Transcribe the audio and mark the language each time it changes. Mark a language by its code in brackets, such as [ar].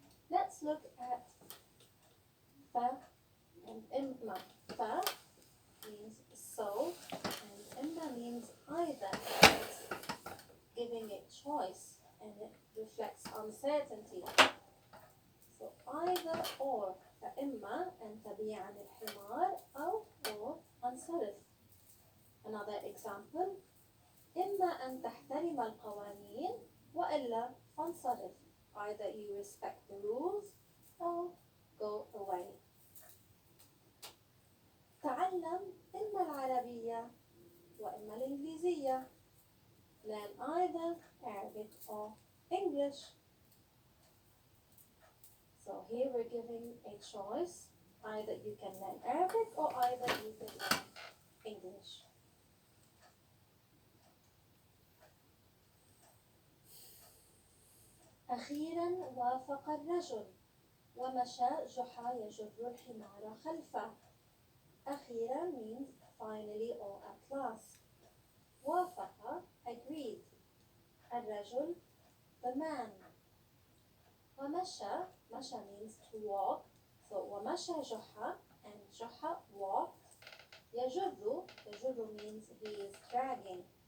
[en] Let's look at fa and imma. Fa means so and imma means either. It's giving it choice and it reflects uncertainty. So either or. [ar] فإما أن تبيعني الحمار أو or أنصرف. [en] Another example. [ar] إما أن تحترم القوانين وإلا فانصرف. [en] Either you respect the rules or go away. [ar] تعلم إما العربية وإما الإنجليزية. [en] Learn either Arabic or English. So here we're giving a choice. Either you can learn Arabic or either you can learn English. [ar] أخيرا وافق الرجل ومشى جحا يجر الحمار خلفه. [en] أخيرا means finally or at last. وافق agreed. الرجل the man. ومشى مشى means to walk. So [ar] ومشى جحا [en] and جحا walked. يجر means he is dragging.